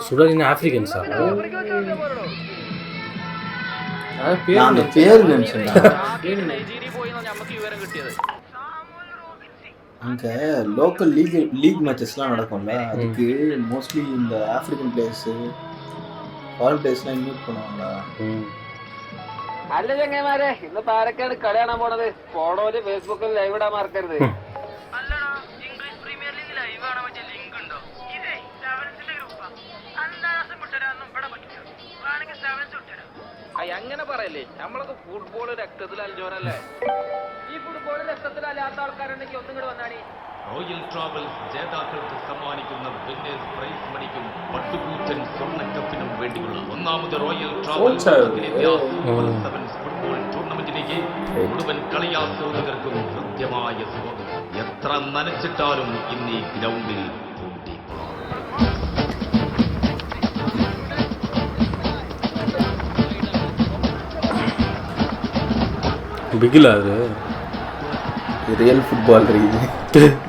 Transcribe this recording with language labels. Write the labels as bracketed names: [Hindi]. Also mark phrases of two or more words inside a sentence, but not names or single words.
[Malayalam] സുഡാനി ആഫ്രിക്കൻസാ? നൈജീരിയ പോയി നമുക്ക് വിവരം കിട്ടിയത്. [Tamil] அங்கே [English] local league matches [Tamil] நடக்கும்ல, அதுக்கு மோஸ்ட்லி இந்த [English] African players foreign players invite [Tamil] பண்ணுவாங்களா? [Malayalam] അല്ല ചങ്ങന്മാരെ, ഇന്ന് ആരൊക്കെയാണ് കളി കാണാൻ പോണത്? ഫോളോയില് ഫേസ്ബുക്കിൽ ലൈവ് ഇടാൻ മറക്കരുത്. ഇംഗ്ലീഷ് പ്രീമിയർ ലീഗ് ലൈവ് കാണാൻ പറ്റിയ ലിങ്ക് ഉണ്ടോ? ഇതേ സെവൻസിന്റെ ഗ്രൂപ്പാ. അന്താരാഷ്ട്രം വിട്ടരാന്നും ഇവിടെ പറ്റില്ല. വേണമെങ്കിൽ സെവൻസ് വിട്ടരാം. അങ്ങനെ പറയല്ലേ, നമ്മളൊക്കെ ഫുട്ബോൾ രക്തത്തിൽ അലിഞ്ഞോരല്ലേ. ഈ ഫുട്ബോൾ രക്തത്തിൽ അല്ലാത്ത ആൾക്കാരുണ്ടെങ്കിൽ ഒന്നും കൂടെ വന്നാണി. റോയൽ ട്രാവൽസ് ജേതാക്കൾക്ക് സമ്മാനിക്കുന്ന [English] winners prize money [Malayalam] പട്ടുകൂറ്റൻ സ്വർണ്ണക്കപ്പിനും വേണ്ടിയുള്ള 1ാമത് റോയൽ ട്രാവൽസ് ഫുട്ബോൾ ടൂർണമെന്റിലേക്ക് മുഴുവൻ കളിയാസ്വാദകർക്കും കൃത്യമായ സ്വാഗതം. എത്ര നനച്ചിട്ടാലും ഇന്ന് ഈ ഗ്രൗണ്ടിൽ [Tamil] பிகிலா அது [English] real football [Tamil] இருக்குது.